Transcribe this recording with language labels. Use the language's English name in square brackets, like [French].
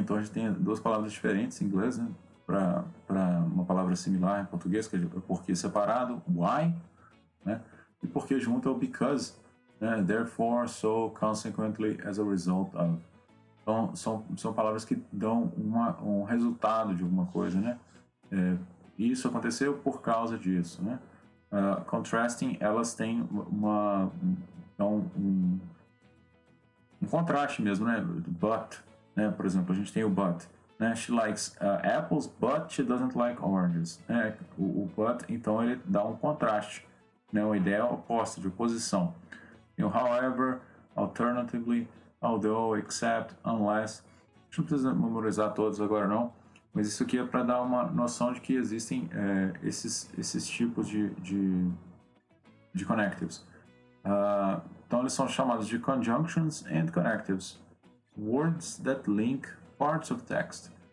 [Portuguese] Então a gente tem duas palavras diferentes em inglês, né? Para uma palavra similar em português, que é o porquê separado, why, né? E porquê junto é o because, né? [English] Therefore, so, consequently, as a result of. [Portuguese] Então são palavras que dão um resultado de alguma coisa, né? Isso aconteceu por causa disso, né? Contrasting, elas têm um contraste mesmo, né? But, né? Por exemplo, a gente tem o but, né? [English] She likes apples, but she doesn't like oranges, né? [Portuguese] O but, então, ele dá um contraste, né? Uma ideia oposta, de oposição. [English] E o however, alternatively, although, except, unless. [Portuguese] A gente não precisa memorizar todos agora não, mas isso aqui é para dar uma noção de que existem esses tipos de connectives. [English] Então eles são chamados de conjunctions and connectives. Words that link parts of text.